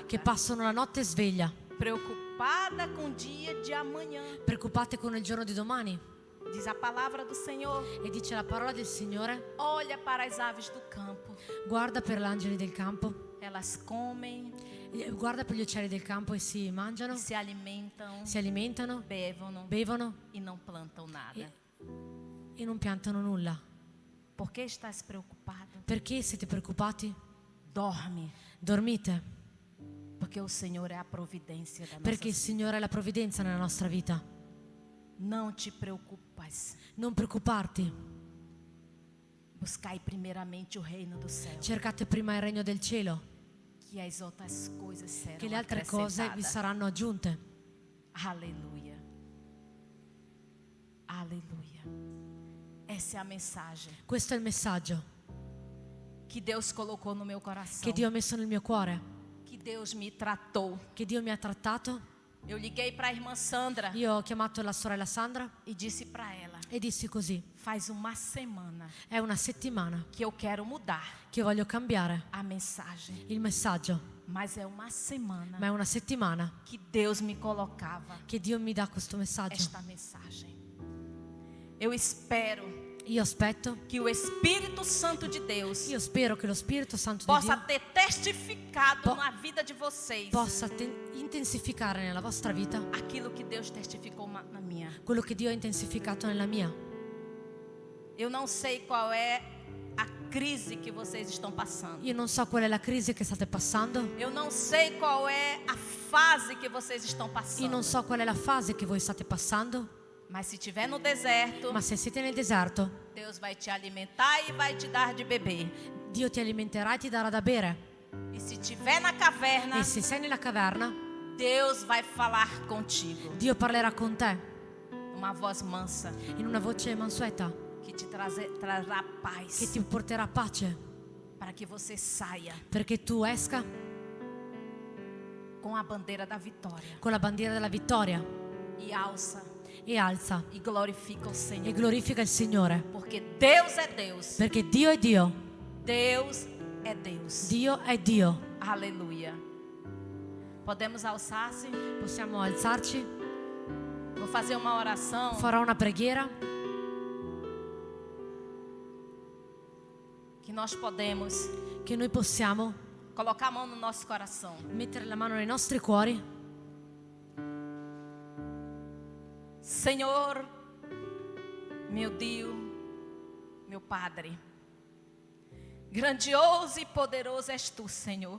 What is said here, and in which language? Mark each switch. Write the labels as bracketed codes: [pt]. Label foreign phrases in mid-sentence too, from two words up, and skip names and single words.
[it] che passano la notte sveglia, [pt] preocupada com o dia de amanhã. [it] preoccupate con il giorno di domani. [pt] Diz a palavra do Senhor. [it] E dice la parola del Signore: [pt] Olha para as aves do campo. [it] guarda per gli angeli del campo, [pt] Elas comem, [it] guarda per gli uccelli del campo e si mangiano, [pt] se alimentam, [it] si alimentano, bevono [pt] e não plantam nada. [it] e non piantano nulla. [pt] Por que estás preocupado? [it] Perché siete preoccupati? [pt] Dorme, [it] Dormite, [pt] porque o Senhor é a providência da nossa [it] perché il [pt] vida. [it] Signore è la provvidenza nella nostra vita. [pt] Não te preocupas. [it] Non preoccuparti, [pt] Buscai primeiramente o reino do céu, [it] cercate prima il regno del cielo, [pt] que as outras coisas serão [it] che le altre cose vi [pt] acrescentadas. [it] saranno aggiunte. [pt] Aleluia. Aleluia. Essa é a mensagem [it] Questo è il messaggio [pt] que Deus colocou no meu coração, [it] che Dio ha messo nel mio cuore, [pt] que Deus me tratou. [it] che Dio mi ha trattato. [pt] Eu liguei para a irmã Sandra [it] Io ho chiamato la sorella Sandra [pt] e disse para ela: [it] e dissi così: [pt] faz uma semana [it] è una settimana [pt] que eu quero mudar [it] che voglio cambiare [pt] a mensagem, [it] il messaggio, [pt] mas é uma semana [it] ma è una settimana [pt] que Deus me colocava [it] che Dio mi dà questo messaggio. [pt] esta mensagem. Eu espero [it] Io aspetto, [pt] que o Espírito Santo de Deus [it] io spero che lo Spirito Santo di [pt] possa [it] Dio [pt] ter testificado [it] Po- [pt] na vida de vocês [it] possa intensificare nella vostra vita [pt] aquilo que Deus testificou na minha. [it] quello che Dio ha intensificato nella mia. [pt] Eu não sei qual é a crise que vocês estão passando. [it] Io non so qual è la crisi che state passando, [pt] Eu não sei qual é a fase que vocês estão [it] io [pt] passando. [it] non so qual è la fase che voi state passando, [pt] Mas se estiver no deserto, [it] ma se siete nel deserto, [pt] Deus vai te alimentar e vai te dar de beber. [it] Dio ti alimenterà e ti darà da bere. [pt] E se estiver na caverna, [it] E se sei nella caverna, [pt] Deus vai falar contigo. [it] Dio parlerà con te [pt] Uma voz mansa [it] in una voce mansueta [pt] que te trará [it] che [pt] paz, [it] ti porterà pace, [pt] para que você saia [it] perché tu esca [pt] com a bandeira da vitória [it] con la bandiera della vittoria [pt] e alça [it] e alza [pt] e glorifica o [it] e [pt] Senhor. [it] glorifica il Signore, [pt] Porque Deus é Deus. [it] perché Dio è Dio, [pt] Deus é Deus. [it] Dio è Dio. [pt] Aleluia. Podemos alçar-se? [it] Possiamo alzarci, [pt] Vou fazer uma oração. [it] farò una preghiera [pt] Que nós podemos [it] che noi possiamo [pt] colocar a mão no nosso coração. [it] mettere la mano nei nostri cuori. [pt] Senhor, meu Deus, meu Padre, grandioso e poderoso és tu, Senhor.